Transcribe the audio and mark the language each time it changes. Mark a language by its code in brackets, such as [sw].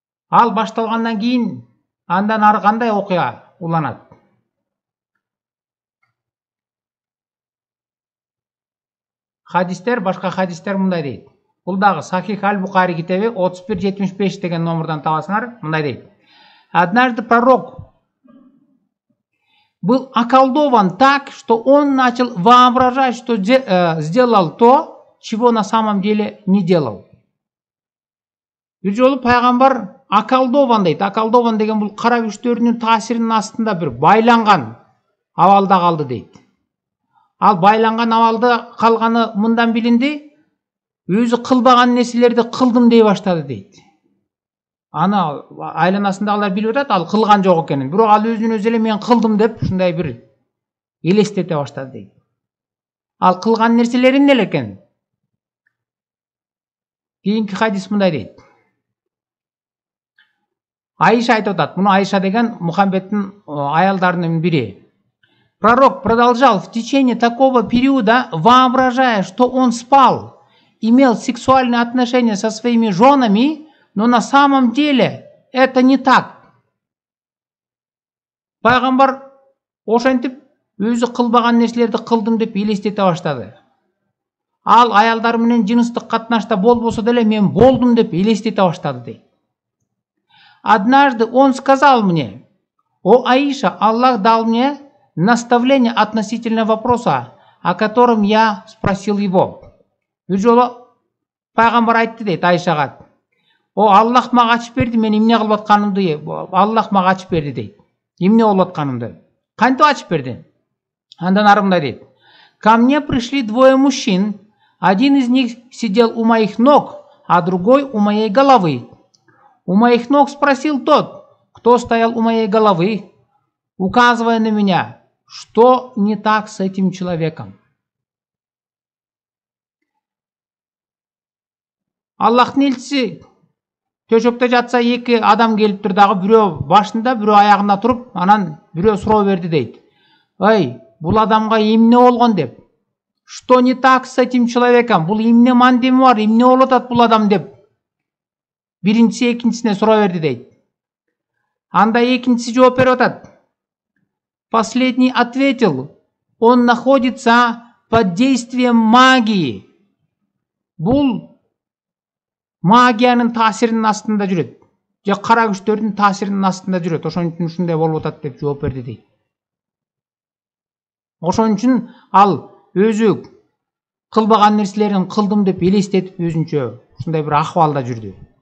[ky] Ал башталгандан кийин андан ары кандай окуя уланат? Хадистер, башка хадистер мындай дейт. Бул дагы Сахих аль-Бухари китеби 3175 деген номердон табасыңар. Мындай дейт. [ru] Однажды пророк был околдован так, что он начал воображать, что сделал то, чего на самом деле не делал. [ky] Bir жолу пайгамбар околдован дейт. Околдован деген бул кара күчтөрүнүн таасиринин астында бир байланган абалда калды дейт. Ал байланган абалда калганы мындан билинди, өзү кылбаган нерселерди кылдым дей баштады дейт. Аны айланасындагылар билип атат, ал кылган жок экенин. Бирок ал өзүнө өзү эле мен кылдым деп ушундай бир элестете баштады дейт. Ал кылган нерселери эмне экен? Кийинки хадис мындай дейт. Айша айтып атат. Муну Айша деген Мухаммедтин аялдарынын бири. [ru] Пророк продолжал в течение такого периода, воображая, что он спал, имел сексуальные отношения со своими женами, но на самом деле это не так. [ky] Пайгамбар ошентип өзү кылбаган нерселерди кылдым деп элестете баштады. Ал аялдар менен жыныстык катнашта болбосо деле мен болдум деп элестете баштады дейт. [ru] Однажды он сказал мне: «О Аиша, Аллах дал мне наставление относительно вопроса, о котором я спросил его». [ky] Бир жолу пайгамбар айтты дейт Айшага: «О Аллах мага ачып берди, мен эмне кылып атканымды, Аллах мага ачып берди» дейт. Эмне болуп атканымды. Кантип ачып берди? Андан ары мындай дейт. [ru] «Ко мне пришли двое мужчин, один из них сидел у моих ног, а другой у моей головы. У моих ног спросил тот, кто стоял у моей головы, указывая на меня, что не так с этим человеком». [ky] Аллахтын элчиси төшөктө жатса, эки адам келиптир дагы, бирөө башында, бирөө аягында туруп, анан бирөө суроо берди дейт. «Эй, бул адамга эмне болгон?» деп. [ru] «Что не так с этим человеком? [ky] Бул эмне мандеми бар, эмне болуп атат бул адам?» деп биринчиси экинчисине суроо берди дейт. Анда экинчиси жооп берип атат. [ru] Последний ответил: «Он находится под действием магии». [ky] Бул магиянын таасиринин астында жүрөт. Же кара күчтөрдүн таасиринин астында жүрөт. Ошон үчүн ушундай болуп атат деп жооп берди дейт. Ошон үчүн ал өзү кылбаган нерселерин кылдым деп элестетип өзүнчө ушундай бир акыбалда жүрдү.